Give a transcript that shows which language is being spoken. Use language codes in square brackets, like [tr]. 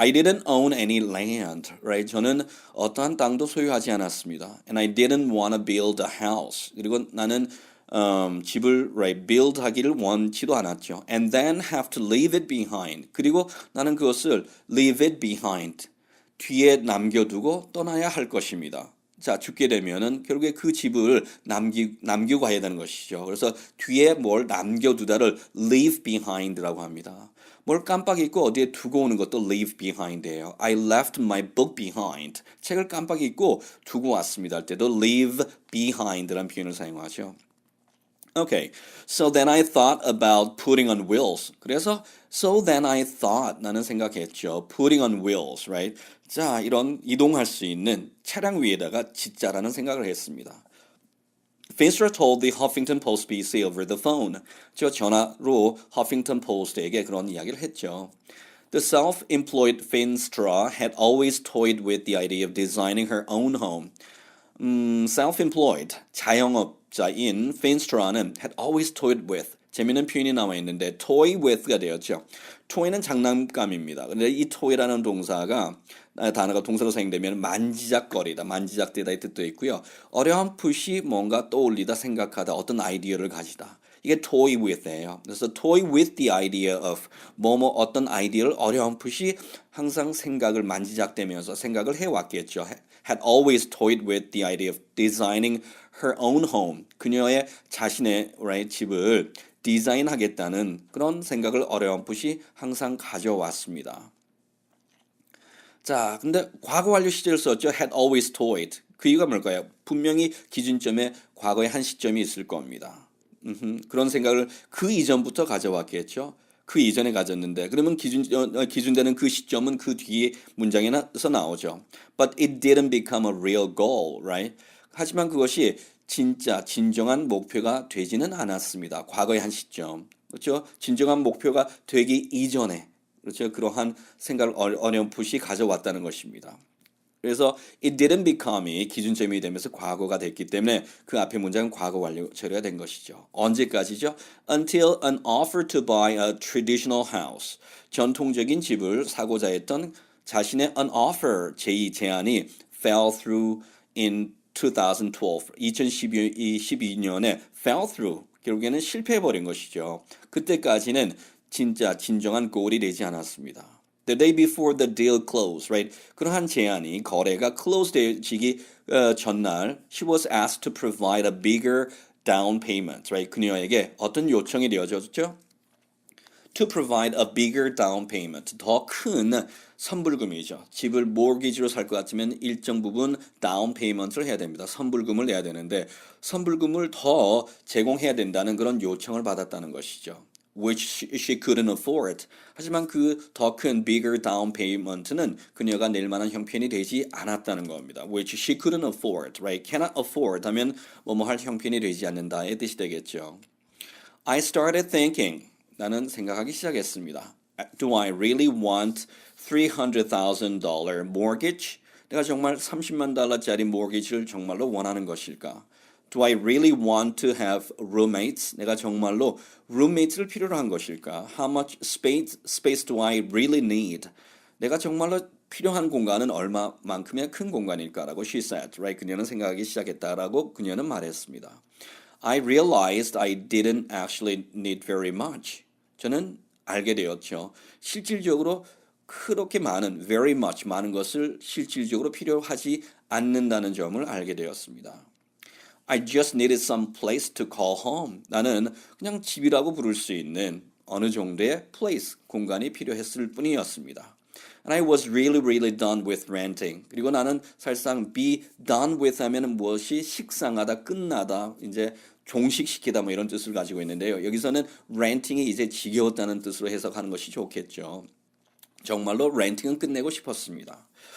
[en] I didn't own any land, right? [ko] 저는 어떠한 땅도 소유하지 않았습니다. [en] And I didn't want to build a house. [ko] 그리고 나는 집을 right, build 하기를 원치도 않았죠. [en] And then have to leave it behind. [ko] 그리고 나는 그것을 [en] leave it behind. [ko] 뒤에 남겨두고 떠나야 할 것입니다. 자, 죽게 되면은 결국에 그 집을 남기고 가야 되는 것이죠. 그래서 뒤에 뭘 남겨두다를 leave behind라고 합니다. 뭘 깜빡 잊고 어디에 두고 오는 것도 leave behind예요. [en] I left my book behind. [ko] 책을 깜빡 잊고 두고 왔습니다. 할 때도 leave behind라는 표현을 사용하죠. [en] Okay, so then I thought about putting on wheels. [ko] 그래서 [en] so then I thought [ko] 나는 생각했죠. [en] Putting on wheels, right? [ko] 자, 이런 이동할 수 있는 차량 위에다가 짓자라는 생각을 했습니다. [en] Finster told the Huffington Post BC over the phone. [ko] 저 전화로 Huffington Post에게 그런 이야기를 했죠. [en] The self-employed Finstra had always toyed with the idea of designing her own home. [ko] Self-employed, 자영업자인 Finstra는 [en] had always toyed with [ko] 재미있는 표현이 나와 있는데 toy with가 되었죠. toy는 장난감입니다. 근데 이 toy라는 단어가 동사로 사용되면 만지작거리다, 만지작대다 이 뜻도 있고요. 어렴풋이 뭔가 떠올리다, 생각하다, 어떤 아이디어를 가지다. 이게 toy with예요. 그래서 toy with the idea of 어떤 아이디어를 어렴풋이 항상 생각을 만지작대면서 생각을 해왔겠죠. [en] Had always toyed with the idea of designing her own home. [ko] 그녀의 자신의 right, 집을 디자인하겠다는 그런 생각을 어렴풋이 항상 가져왔습니다. 자, 근데 과거 완료 시제를 썼죠. [en] had always toyed. [ko] 그 이유가 뭘까요? 분명히 기준점에 과거의 한 시점이 있을 겁니다. 그런 생각을 그 이전부터 가져왔겠죠. 그 이전에 가졌는데 그러면 기준되는 그 시점은 그 뒤에 문장에서 나오죠. [en] But it didn't become a real goal, right? [ko] 하지만 그것이 진짜 진정한 목표가 되지는 않았습니다. 과거의 한 시점. 그렇죠? 진정한 목표가 되기 이전에 그렇죠? 그러한 생각을 어렴풋이 가져왔다는 것입니다. 그래서 [en] it didn't become [ko] 이 기준점이 되면서 과거가 됐기 때문에 그 앞에 문장은 과거 완료 처리가 된 것이죠. 언제까지죠? [en] Until an offer to buy a traditional house. [ko] 전통적인 집을 사고자 했던 자신의 an offer 제안이 [en] fell through in 2012. [ko] 2012년에 fell through. 결국에는 실패해버린 것이죠. 그때까지는 진짜 진정한 골이 되지 않았습니다. [en] The day before the deal closed, right? [ko] 그러한 제안이 거래가 close 되기 전날, [en] she was asked to provide a bigger down payment, right? [ko] 그녀에게 어떤 요청이 되어졌죠? [en] To provide a bigger down payment, [ko] 더 큰 선불금이죠. 집을 mortgage로 살 것 같으면 일정 부분 down payment를 해야 됩니다. 선불금을 내야 되는데 선불금을 더 제공해야 된다는 그런 요청을 받았다는 것이죠. [en] Which she couldn't afford. [ko] 하지만 그 더 큰 bigger down payment는 그녀가 낼 만한 형편이 되지 않았다는 겁니다. [en] Which she couldn't afford, right? [ko] Cannot afford 하면 뭐뭐 할 형편이 되지 않는다의 뜻이 되겠죠. [en] I started thinking. [ko] 나는 생각하기 시작했습니다. [en] Do I really want $300,000 mortgage? [ko] 내가 정말 30만 달러짜리 mortgage를 정말로 원하는 것일까? [en] Do I really want to have roommates? [ko] 내가 정말로 roommates를 필요로 한 것일까? [en] How much space do I really need? [ko] 내가 정말로 필요한 공간은 얼마만큼의 큰 공간일까라고 [en] she said. Right? [ko] 그녀는 생각하기 시작했다라고 그녀는 말했습니다. [en] I realized I didn't actually need very much. [ko] 저는 알게 되었죠. 실질적으로 그렇게 많은, very much 많은 것을 실질적으로 필요하지 않는다는 점을 알게 되었습니다. [en] I just needed some place to call home. [ko] 나는 그냥 집이라고 부를 수 있는 어느 정도의 place, 공간이 필요했을 뿐이었습니다. [en] And I was really done with renting. [ko] 그리고 나는 사실상 be done with 하면은 무엇이 식상하다, 끝나다, 이제 종식시키다 뭐 이런 뜻을 가지고 있는데요. 여기서는 renting이 이제 지겨웠다는 뜻으로 해석하는 것이 좋겠죠. 정말로 렌팅은 끝내고 싶었습니다.